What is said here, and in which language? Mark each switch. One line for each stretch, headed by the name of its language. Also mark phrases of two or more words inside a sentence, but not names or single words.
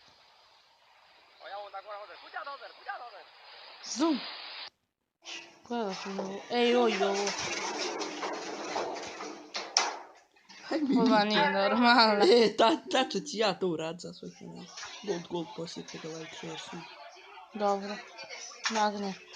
Bosnian: Zoom. Gledajte ovo. Ej, oj, ovo. Ova nije normalna. Tačno ću ja to urad za svoj kanal. Gold, poslije toga
English: like, share, sub.
Bosnian: Dobro. Nagne.